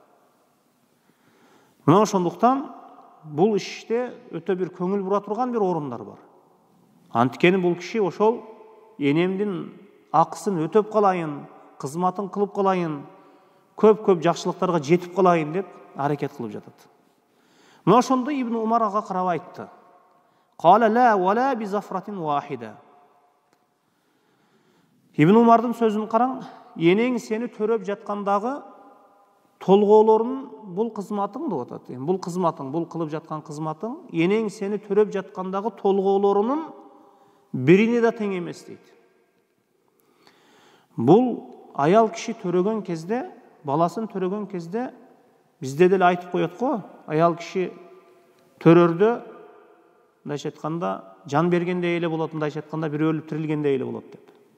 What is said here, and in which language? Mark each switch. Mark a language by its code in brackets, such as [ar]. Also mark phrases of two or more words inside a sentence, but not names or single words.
[ky] Мына ошондуктан бул иште өтө бир көңүл бура турган бир орундар бар. Анткени бул киши ошол энемдин акысын өтөп калайын, кызматын кылып калайын, көп жакшылыктарга жетип калайын деп аракет кылып жатат. Мына ошондо Ибн Умар ага карап айтты. [ar] قال لا ولا بزفرة واحدة. [ky] Ибн Умардын сөзүн караң, энең сени төрөп жаткандагы толгоолорун бул кызматың деп атат. Бул кызматың, бул кылып жаткан кызматың, энең сени төрөп жаткандагы толгоолорунун бирине да тең эмес дейт. Бул аял киши төрөгөн кезде, баласын төрөгөн кезде бизде деле айтып коет го, аял киши төрөрдө мындайча айтканда жан бергендей эле болот, мындайча айтканда бир өлүп тирилгендей эле болот деп.